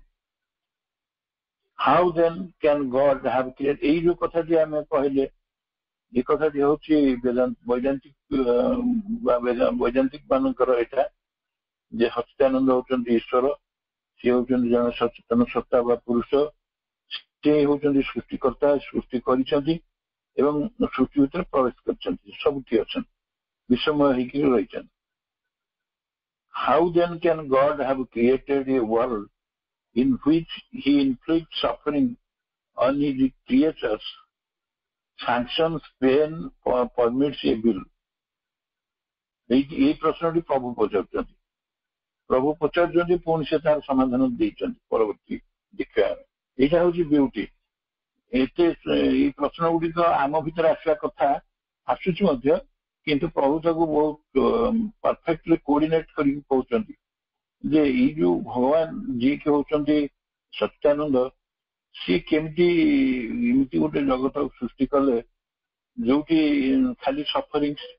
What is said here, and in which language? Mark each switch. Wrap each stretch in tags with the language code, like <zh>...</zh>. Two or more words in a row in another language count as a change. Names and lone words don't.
<en>How then can God have create,</en> <or>ଏଇ ଯୋଉ କଥାଟି ଆମେ କହିଲେ, ଏ କଥାଟି ହଉଛି ବୈଦାନ୍ତିକ ମାନଙ୍କର ଏଇଟା ଯେ ସଚ୍ଚିଦାନନ୍ଦ ହଉଛନ୍ତି ଈଶ୍ୱର, ସିଏ ହଉଛନ୍ତି ଜଣେ ସଚେତନ ସତ୍ତା ବା ପୁରୁଷ, ସେ ହଉଛନ୍ତି ସୃଷ୍ଟିକର୍ତ୍ତା, ସୃଷ୍ଟି କରିଛନ୍ତି ଏବଂ ସୃଷ୍ଟି ଭିତରେ ପ୍ରବେଶ କରିଛନ୍ତି, ସବୁଠି ଅଛନ୍ତି, ବିଷମୟ ହେଇକି ରହିଛନ୍ତି।</or> <en>How then can God have created a world in which he inflicts suffering on his creatures, sanctions pain, permits evil?</en> <or>এই ପ୍ରଶ୍ନଟି ପ୍ରଭୁ ପଚାରୁଛନ୍ତି। ପ୍ରଭୁ ପଚାରୁଛନ୍ତି, ପୁଣି ସେ ତାର ସମାଧାନ ଦେଇଛନ୍ତି ପରବର୍ତ୍ତୀ ଦୀକ୍ଷାରେ। ଏଇଟା ହଉଛି ବିୟୁଟି। ଏଇ ପ୍ରଶ୍ନ ଗୁଡିକ ଆମ ଭିତରେ ଆସିବା କଥା, ଆସୁଛି ମଧ୍ୟ, କିନ୍ତୁ ପ୍ରଭୁ ତାକୁ ବହୁତ</or> <en>perfectly coordinate</en> <or>କରିକି କହୁଛନ୍ତି ଯେ ଏଇ ଯୋଉ ଭଗବାନ ଯିଏକି ହଉଛନ୍ତି ସଚ୍ଚିଦାନନ୍ଦ, ସିଏ କେମିତି ଏମିତି ଗୋଟେ ଜଗତ ସୃଷ୍ଟି କଲେ ଯୋଉଠି ଖାଲି ସଫରିଂ,</or>